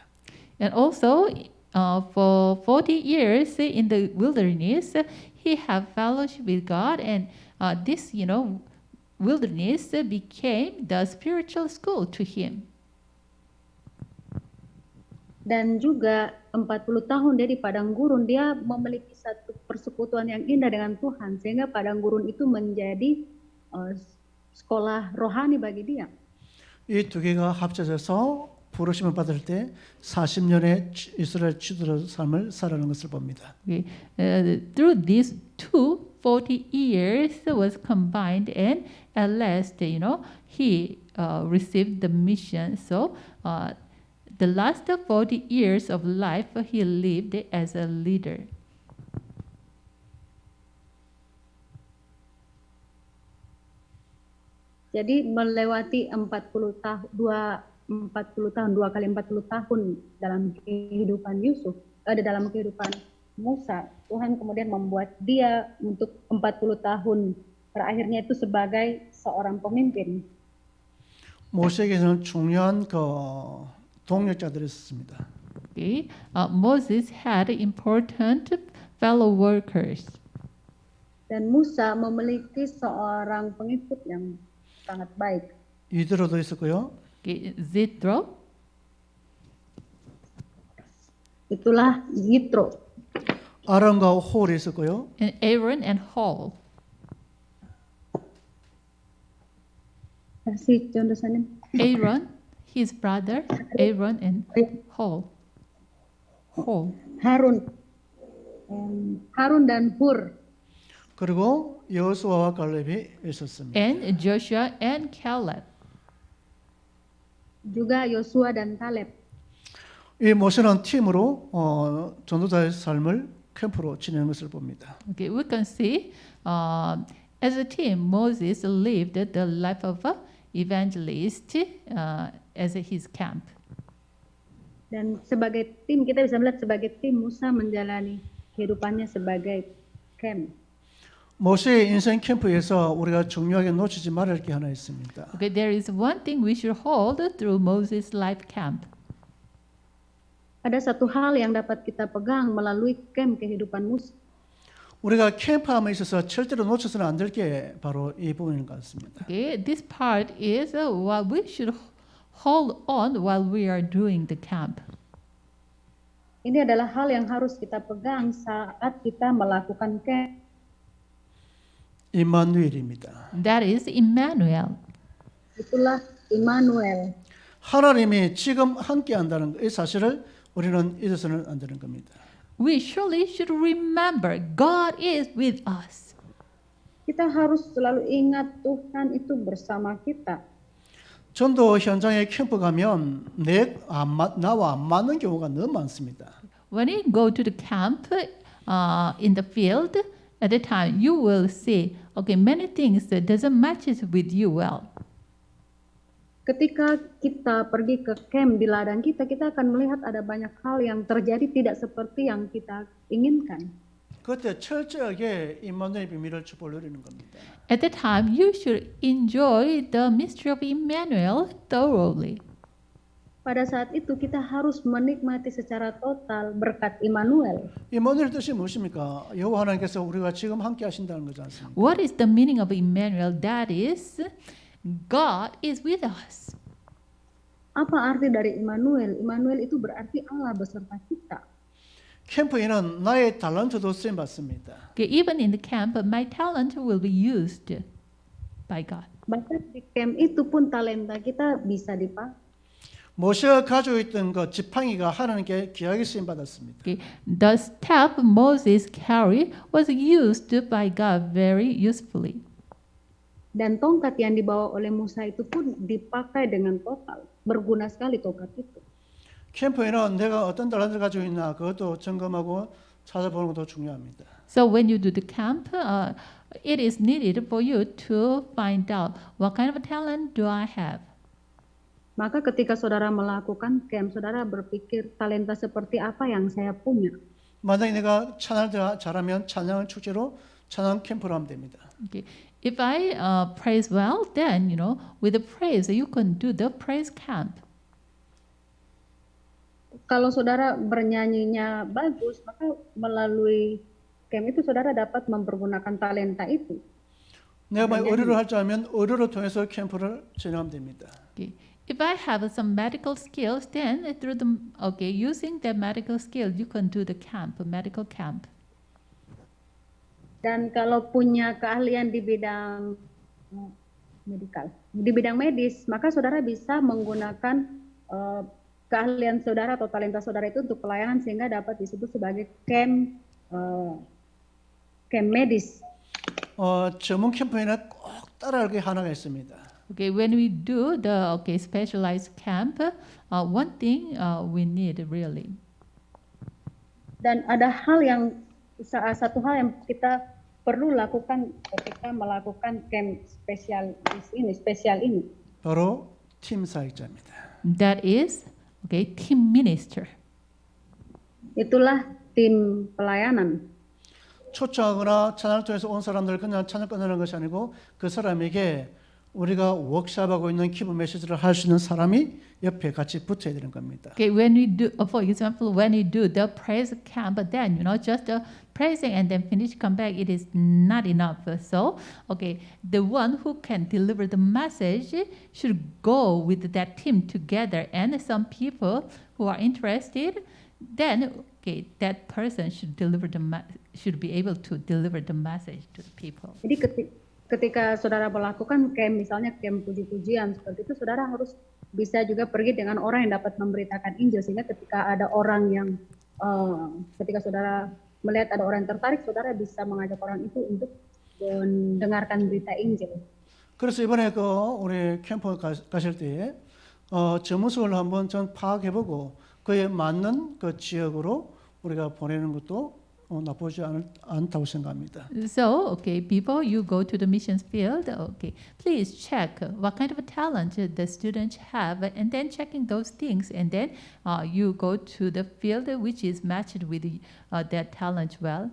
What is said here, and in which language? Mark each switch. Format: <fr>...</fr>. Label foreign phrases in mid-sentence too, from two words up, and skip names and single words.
<en>And also, for 40 years in the wilderness, he had fellowship with God, and this, wilderness became the spiritual school to him.</en> <id>Dan juga 40 tahun dia di padang gurun, dia memiliki satu persekutuan yang indah dengan Tuhan, sehingga padang gurun itu menjadi sekolah rohani bagi dia.</id> <ko>이 두 개가 합쳐져서 부르심을 받을 때 40년의 이스라엘 지도자 삶을 살아가는 것을 봅니다.</ko> <en>Okay. Through these 40 years was combined, and at last, he received the mission. So, the last 40 years of life, he lived as a leader.</en> <id>Jadi melewati 40 tahun, 2 kali 40 tahun dalam kehidupan Yusuf, dalam kehidupan Musa, Tuhan kemudian membuat dia untuk 40 tahun terakhirnya itu sebagai seorang pemimpin.</id> <ko>모세에게는 중요한 동역자들이 있었습니다.</ko> <en>Okay. Moses had important fellow workers.</en> <id>Dan Musa memiliki seorang pengikut yang sangat baik.</id> <ko>이드로도 있었고요.</ko> <en>Okay. Zithro,</en> <id>Itulah Yitro.</id> <ko>아론과 홀이 있었고요.</ko> <en>and Aaron and Hall.</en> <id>Kasih contoh sana.</id> <en>Aaron, his brother, Aaron and Hall.</en> <id>Harun. Harun dan Hur.</id> <ko>그리고 여호수아와 갈렙이 있었습니다.</ko> <en>And Joshua and Caleb.</en> <id>Juga Yosua dan Kaleb.</id> <ko>이 모세는 팀으로 전도자의 삶을 캠프로 지내는 것을 봅니다.</ko> <en>Okay, we can see as a team, Moses lived the life of an evangelist as his camp.</en> <id>Dan sebagai tim, kita bisa melihat sebagai tim Musa menjalani kehidupannya sebagai camp.</id> <ko>모세의 인생 캠프에서 우리가 중요하게 놓치지 말아야 할 게 하나 있습니다.</ko> <en>Okay, there is one thing we should hold through Moses' life camp.</en> <id>Ada satu hal yang dapat kita pegang melalui camp kehidupan Musa.</id> <ko>우리가 캠프함에 있어서 절대로 놓쳐서는 안 될 게 바로 이 부분인 것 같습니다.</ko> <en>Okay, this part is what we should hold on while we are doing the camp.</en> <id>Ini adalah hal yang harus kita pegang saat kita melakukan camp.</id> <ko>임마누엘입니다.</ko> <en>That is Emmanuel.</en> <id>Itulah Immanuel.</id> <ko>하나님이 지금 함께 한다는 이 사실을 우리는 잊어서는 안 되는 겁니다.</ko> <en>We surely should remember God is with us.</en> <id>Kita harus selalu ingat Tuhan itu bersama kita.</id> <ko>전도 현장에 캠프 가면 나와 안 맞는 경우가 너무 많습니다.</ko> <en>When you go to the camp in the field, at the time you will see, okay, many things that doesn't matches with you well.</en> <id>Ketika kita pergi ke camp di ladang kita akan melihat ada banyak hal yang terjadi tidak seperti yang kita inginkan.</id> <ko>그때 철저하게 임마누엘 비밀을 축복을 누리는 겁니다.</ko> <en>At the time, you should enjoy the mystery of Emmanuel thoroughly.</en> <id>Pada saat itu kita harus menikmati secara total berkat Immanuel.</id> <ko>임마누엘 뜻이 무엇입니까? 여호와 하나님께서 우리가 지금 함께 하신다는 거지 않습니까?</ko> <en>What is the meaning of Emmanuel? That is, God is with us.</en> <id>Apa arti dari Immanuel? Immanuel itu berarti Allah beserta kita.</id> <ko>캠프에는 나의 달란트도 쓰임 받습니다.</ko> <en>Okay, even in the camp, my talent will be used by God.</en> <id>Bahkan di camp itu pun talenta kita bisa dipakai.</id> <ko>모세가 가지고 있던 그 지팡이가 하나님께 귀하게 쓰임 받았습니다.</ko> <en>Okay, the staff Moses carried was used by God very usefully.</en> <id>Dan tongkat yang dibawa oleh Musa itu pun dipakai dengan total. Berguna sekali tongkat itu.</id> <ko>캠프에는 내가 어떤 달란트를 가지고 있나 그것도 점검하고 찾아보는 것도 중요합니다.</ko> <en>So when you do the camp, it is needed for you to find out what kind of talent do I have.</en> <id>Maka ketika saudara melakukan camp, saudara berpikir talenta seperti apa yang saya punya.</id> <ko>만약에 내가 찬양을 잘하면 찬양 축제로 찬양 캠프를 하면 됩니다.</ko> <en>Okay. If I praise well, then with the praise you can do the praise camp.</en> <id>Kalau saudara bernyanyinya bagus, maka melalui camp itu saudara dapat mempergunakan talenta itu.</id> <ko>내가 만약 의료를 할 줄 알면 의료를 통해서 캠프를 진행하면 됩니다.</ko> <en>Okay. If I have some medical skills, then through using the medical skill, you can do the camp, medical camp.</en> <id>Dan kalau punya keahlian di bidang medikal, di bidang medis, maka saudara bisa menggunakan keahlian saudara atau talenta saudara itu untuk pelayanan sehingga dapat disebut sebagai camp medis.</id> <ko>전문 캠프에는 꼭 따라할 게 하나가 있습니다.</ko> <en>Okay, when we do the specialized camp, one thing we need really.</en> <id>Dan ada satu hal yang kita perlu lakukan ketika melakukan camp spesial ini.</id> <ko>바로 팀 사역자입니다.</ko> <en>That is team minister.</en> <id>Itulah tim pelayanan.</id> <ko>초청하거나 찬양을 통해서 온 사람들 그냥 찬양 끝내는 것이 아니고 그 사람에게 우리가 워크숍하고 있는 기부 메시지를 할 수 있는 사람이 옆에 같이 붙어야 되는 겁니다.</ko> <en>Okay, when we do, for example, when we do the praise camp, then just praising and then finish come back, it is not enough. So, the one who can deliver the message should go with that team together, and some people who are interested, then that person should be able to deliver the message to the people.</en> <id>Jadi ketika saudara melakukan camp, misalnya camp puji-pujian seperti itu, saudara harus bisa juga pergi dengan orang yang dapat memberitakan Injil, sehingga ketika ada orang yang ketika saudara melihat ada orang yang tertarik, saudara bisa mengajak orang itu untuk mendengarkan berita Injil.</id> <ko>그래서 이번에 우리 캠프 가실 때 전문성을 한번 전 파악해보고 그에 맞는 그 지역으로 우리가 보내는 것도 나쁘지 않다고 생각합니다.</ko> <en>So, before you go to the missions field, please check what kind of talent the students have, and then checking those things, and then you go to the field which is matched with that talent well.</en>